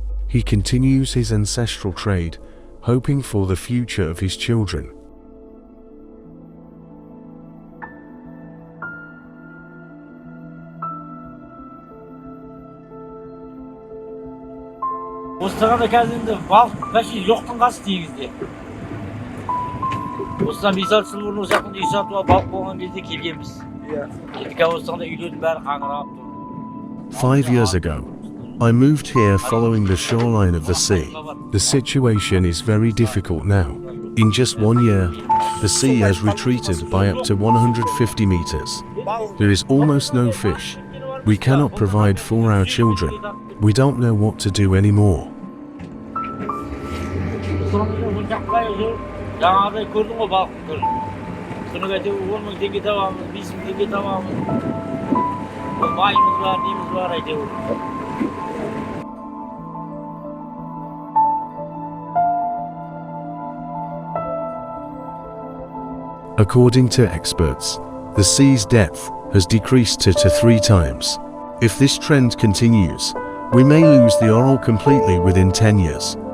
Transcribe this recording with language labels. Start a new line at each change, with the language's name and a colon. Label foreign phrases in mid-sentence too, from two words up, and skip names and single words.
English: He continues his ancestral trade, hoping for the future of his children.
Kazakh: Osturganda қазір балық вообще жоқтың қасы теңізде. Осыдан 5-6 жыл бұрын осы жақында үй сатуға балық болған кезде келгенбіз. Қазір осыганда үйлердің бәрі қаңырап тұр.
English: 5 years ago, I moved here following the shoreline of the sea. The situation is very difficult now. In just 1 year, the sea has retreated by up to 150 meters. There is almost no fish. We cannot provide for our children. We don't know what to do anymore.
Kazakh: Жаңағыдай көрдің ғой балықты көрдің. Күніге әйтеуір 10 мың теңге табамыз, 5 мың теңге табамыз. Майымыз бар, неміз бар әйтеуір.
English: According to experts, the sea's depth has decreased to 3 times. If this trend continues, we may lose the Aral completely within 10 years.